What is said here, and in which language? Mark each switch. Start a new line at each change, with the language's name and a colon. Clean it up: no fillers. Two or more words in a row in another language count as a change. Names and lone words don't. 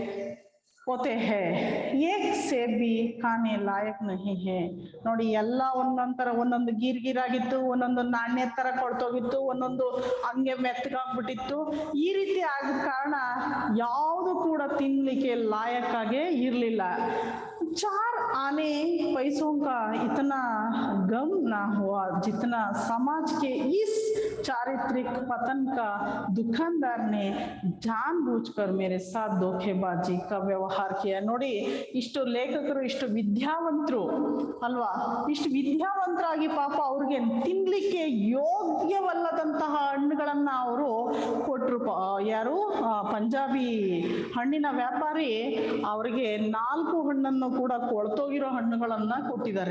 Hindi: एक सेब भी खाने लायक नहीं है.
Kannada: ನೋಡಿ, ಎಲ್ಲ ಒಂದೊಂದು ಗೀರ್ ಆಗಿತ್ತು, ಒಂದೊಂದು ನಾಣ್ಯ ತರ ಕೊಳ್ತೋಗಿತ್ತು, ಒಂದೊಂದು ಹಂಗೆ ಮೆತ್ತಗಾಗ್ಬಿಟ್ಟಿತ್ತು. ಈ ರೀತಿ ಆಗಿದ ಕಾರಣ ಯಾವುದು ಕೂಡ ತಿನ್ಲಿಕ್ಕೆ ಲಾಯಕ್ಕಾಗೆ ಇರ್ಲಿಲ್ಲ.
Hindi: 4 आने पैसों का इतना गम ना हुआ जितना समाज के इस चारित्रिक पतन का दुकानदार ने जानबूझकर मेरे साथ धोखेबाजी का व्यवहार किया.
Kannada: ನೋಡಿ, ಇಷ್ಟು ಲೇಖಕರು ಇಷ್ಟು ವಿದ್ಯಾವಂತರು ಅಲ್ವಾ, ಇಷ್ಟು ವಿದ್ಯಾವಂತರಾಗಿ ಪಾಪ ಅವ್ರಿಗೆ ತಿನ್ಲಿಕ್ಕೆ ಯೋಗ್ಯವಲ್ಲದಂತಹ ಹಣ್ಣುಗಳನ್ನ ಅವರು ಕೊಟ್ರು. ಯಾರು ಪಂಜಾಬಿ ಹಣ್ಣಿನ ವ್ಯಾಪಾರಿ ಅವ್ರಿಗೆ 4 ಹಣ್ಣನ್ನು ಕೂಡ ಕೊಳ್ತೋಗಿರೋ ಹಣ್ಣುಗಳನ್ನ ಕೊಟ್ಟಿದ್ದಾರೆ.